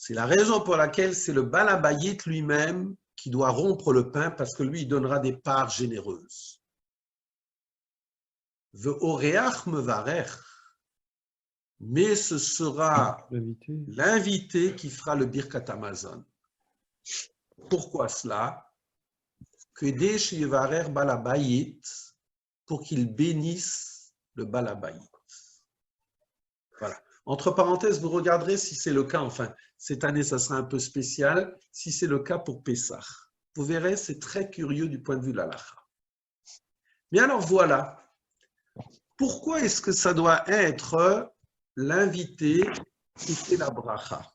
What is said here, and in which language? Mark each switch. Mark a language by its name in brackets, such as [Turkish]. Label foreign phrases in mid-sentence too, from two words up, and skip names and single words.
[French] C'est la raison pour laquelle c'est le [Hebrew] בעל הבית [French] lui-même qui doit rompre le pain, parce que lui, il donnera des parts généreuses. [Hebrew] ואורח מברך. [French] Mais ce sera l'invité qui fera le [Hebrew] ברכת המזון. [French] Pourquoi cela? [Hebrew] כדי שיברר בעל הבית, [French] pour qu'il bénisse le [Hebrew] בעל הבית. [French] Voilà. Entre parenthèses, vous regarderez si c'est le cas, enfin, cette année, ça sera un peu spécial, si c'est le cas pour Pessah. Vous verrez, c'est très curieux du point de vue de l'halakha. Mais alors voilà, pourquoi est-ce que ça doit être l'invité qui fait la bracha?